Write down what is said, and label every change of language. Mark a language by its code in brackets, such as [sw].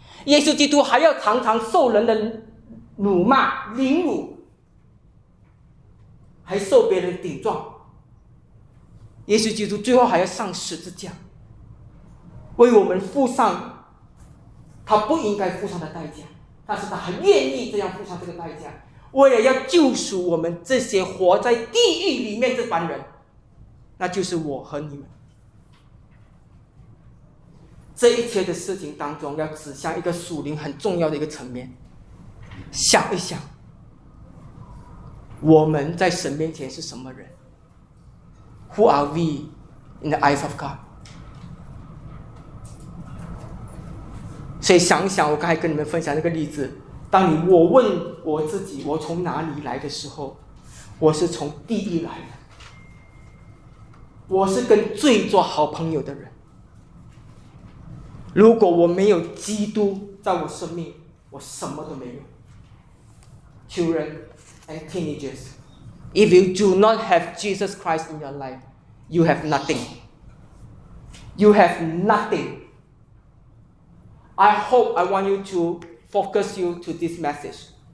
[zh] 耶稣基督还要常常受人的辱骂凌辱，还受别人顶撞，耶稣基督最后还要上十字架，为我们付上他不应该付上的代价，但是他还愿意这样付上这个代价，为了要救赎我们这些活在地狱里面这帮人，那就是我和你们。这一切的事情当中要指向一个属灵很重要的一个层面，想一想我们在神面前是什么人。 [en] Who are we in the eyes of God? [zh] 所以想一想我刚才跟你们分享那个例子，当你我问我自己我从哪里来的时候，我是从地狱来的，我是跟罪做好朋友的人。如果我没有基督在我生命，我什么都没有。 [en] Children and teenagers, if you do not have Jesus Christ in your life, you have nothing. You have nothing. I hope I want you to focus you to this message.